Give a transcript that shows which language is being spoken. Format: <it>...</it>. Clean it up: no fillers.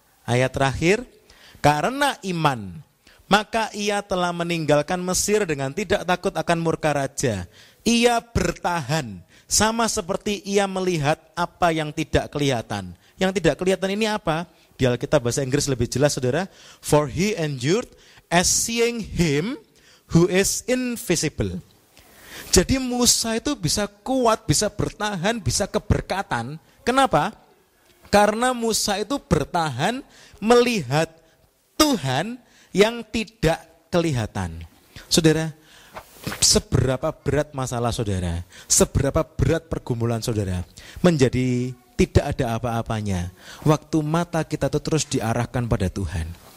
<id>Ayat terakhir, karena iman, maka ia telah meninggalkan Mesir dengan tidak takut akan murka raja. Ia bertahan, sama seperti ia melihat apa yang tidak kelihatan. Yang tidak kelihatan ini apa? Di Alkitab bahasa Inggris lebih jelas, saudara.</id> <en>For he endured as seeing him who is invisible.</en> <id>Jadi Musa itu bisa kuat, bisa bertahan, bisa keberkatan. Kenapa? Karena Musa itu bertahan melihat Tuhan yang tidak kelihatan. Saudara, seberapa berat masalah saudara, seberapa berat pergumulan saudara, menjadi tidak ada apa-apanya waktu mata kita itu terus diarahkan pada Tuhan.</id>